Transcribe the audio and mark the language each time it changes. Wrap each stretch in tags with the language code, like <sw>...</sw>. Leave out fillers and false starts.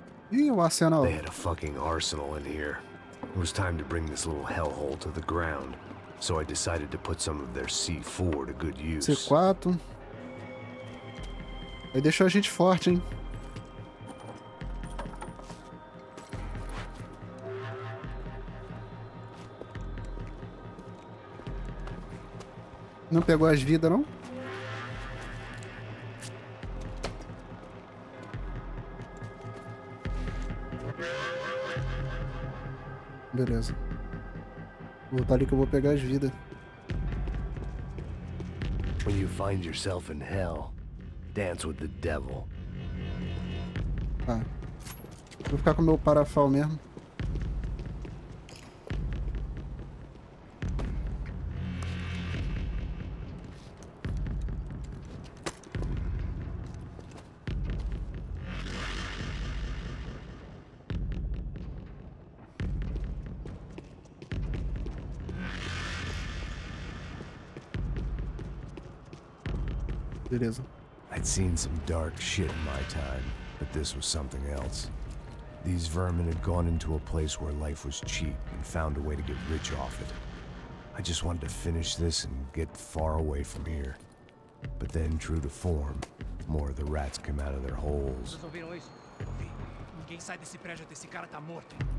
<pt>Ih, o arsenal.</pt> <en>They had a fucking arsenal in here. It was time to bring this little hellhole to the ground. So I decided to put some of their C4 to good use. C4.</en> <pt>Aí deixou a gente forte, hein? Não pegou as vidas, não? Beleza. Vou voltar ali que eu vou pegar as vidas.</pt> <en>When you find yourself in hell, dance with the devil.</en> <pt>Tá. Vou ficar com o meu parafal mesmo. Beleza.</pt> <en>I'd seen some dark shit in my time, but this was something else. These vermin had gone into a place where life was cheap and found a way to get rich off it. I just wanted to finish this and get far away from here. But then, true to form, more of the rats came out of their holes.</en> <pt>Vocês ouviram isso? Ouvi. Ninguém sai desse prédio até esse cara tá morto.</pt>